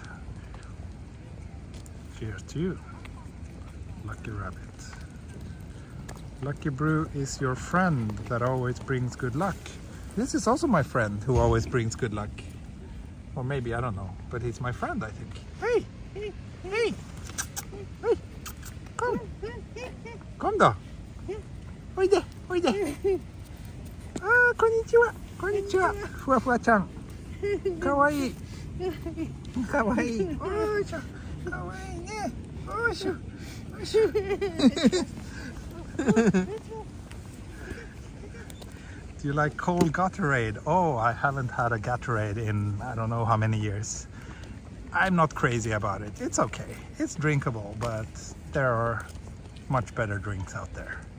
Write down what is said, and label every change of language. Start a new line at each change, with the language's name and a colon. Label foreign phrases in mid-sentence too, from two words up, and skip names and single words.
English: Cheers to you. Lucky Rabbit. Lucky Brew is your friend that always brings good luck. This is also my friend who always brings good luck. Or maybe, I don't know, but he's my friend, I think. Hey! Hey! Hey! Hey! Kom!
Swedish: Kom då!
Japanese: おいで！おいで! あ、こんにちは！こんにちは! Fuwa-fuwa-chan! かわいい！かわいい！おしょ! かわいいね！おしょ！おしょ!
English: Do you like cold Gatorade? Oh, I haven't had a Gatorade in I don't know how many years. I'm not crazy about it. It's okay. It's drinkable, but there are much better drinks out there.